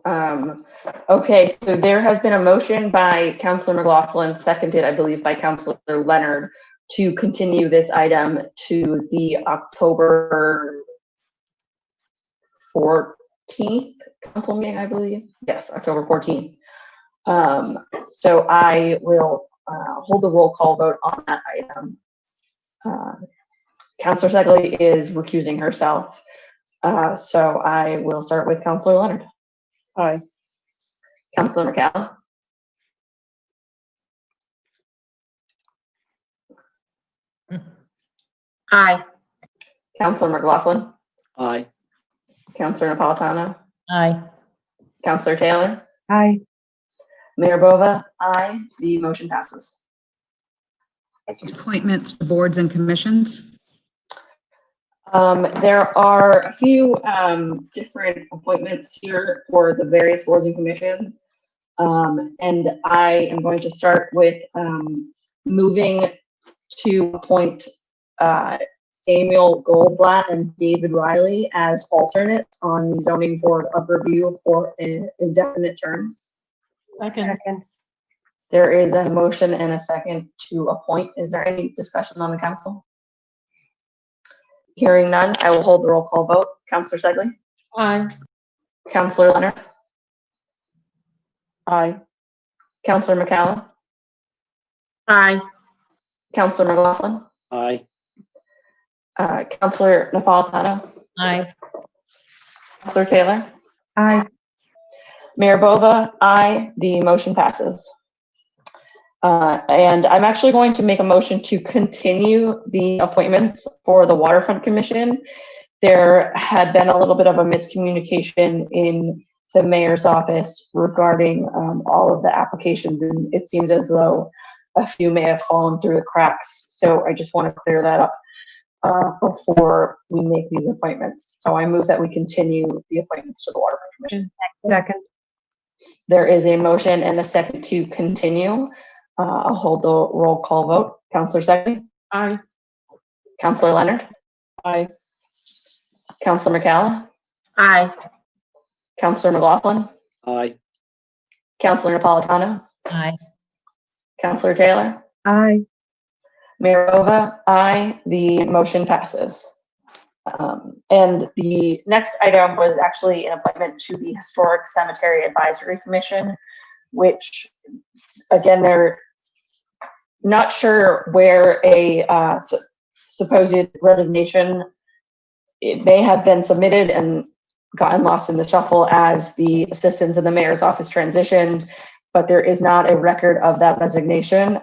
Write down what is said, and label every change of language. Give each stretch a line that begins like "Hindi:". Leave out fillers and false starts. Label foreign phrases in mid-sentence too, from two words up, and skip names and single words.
English: Okay, so there has been a motion by Councilor McLaughlin, seconded, I believe, by Councilor Leonard, to continue this item to the October 14th council meeting, I believe. Yes, October 14th. So I will hold the roll call vote on that item. Councilor Segley is recusing herself. So I will start with Councilor Leonard. Aye. Councilor McCall. Aye. Councilor McLaughlin. Aye. Councilor Napolitano. Aye. Councilor Taylor. Aye. Mayor Bova. Aye. The motion passes. Thank you. Appointments to boards and commissions. There are a few different appointments here for the various boards and commissions. And I am going to start with moving to appoint Samuel Goldblatt and David Riley as alternates on the zoning board of review for indefinite terms. Second. There is a motion and a second to appoint. Is there any discussion on the council? Hearing none, I will hold the roll call vote. Councilor Segley. Aye. Councilor Leonard. Aye. Councilor McCallum. Aye. Councilor McLaughlin. Aye. Councilor Napolitano. Aye. Councilor Taylor. Aye. Mayor Bova. Aye. The motion passes. And I'm actually going to make a motion to continue the appointments for the Waterfront Commission. There had been a little bit of a miscommunication in the mayor's office regarding all of the applications, and it seems as though a few may have fallen through the cracks. So I just want to clear that up before we make these appointments. So I move that we continue the appointments to the Waterfront Commission. Second. There is a motion and a second to continue. I'll hold the roll call vote. Councilor Segley. Aye. Councilor Leonard. Aye. Councilor McCall. Aye. Councilor McLaughlin. Aye. Councilor Napolitano. Aye. Councilor Taylor. Aye. Mayor Bova. Aye. The motion passes. And the next item was actually an appointment to the Historic Cemetery Advisory Commission, which, again, they're not sure where a supposed resignation, it may have been submitted and gotten lost in the shuffle as the assistants in the mayor's office transitioned, but there is not a record of that resignation.